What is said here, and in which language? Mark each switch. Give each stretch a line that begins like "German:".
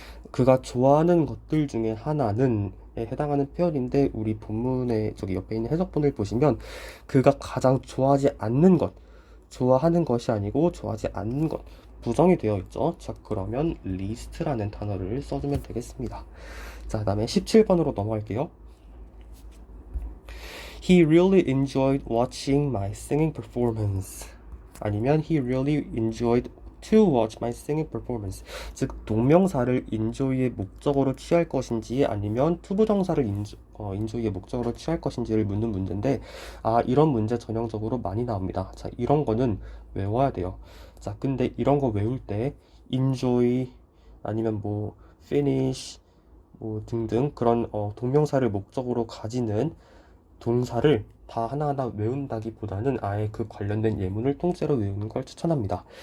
Korean: 그가 좋아하는 것들 중에 하나는 에 해당하는 표현인데 우리 본문에 저기 옆에 있는 해석본을 보시면 그가 가장 좋아하지 않는 것, 좋아하는 것이 아니고 좋아하지 않는 것 부정이 되어 있죠. 자, 그러면 least라는 단어를 써주면 되겠습니다. 자, 그 다음에 17번으로 넘어갈게요.
English: He really enjoyed watching my singing performance.
Korean: 아니면
English: he really enjoyed to watch my singing performance.
Korean: 즉 동명사를 enjoy의 목적어로 취할 것인지 아니면 투부정사를 enjoy의 목적어로 취할 것인지를 묻는 문제인데 이런 문제 전형적으로 많이 나옵니다. 자, 이런 거는 외워야 돼요. 자, 근데 이런 거 외울 때 enjoy 아니면 뭐 finish 뭐 등등 그런 동명사를 목적으로 가지는 동사를 다 하나하나 외운다기보다는 아예 그 관련된 예문을 통째로 외우는 걸 추천합니다.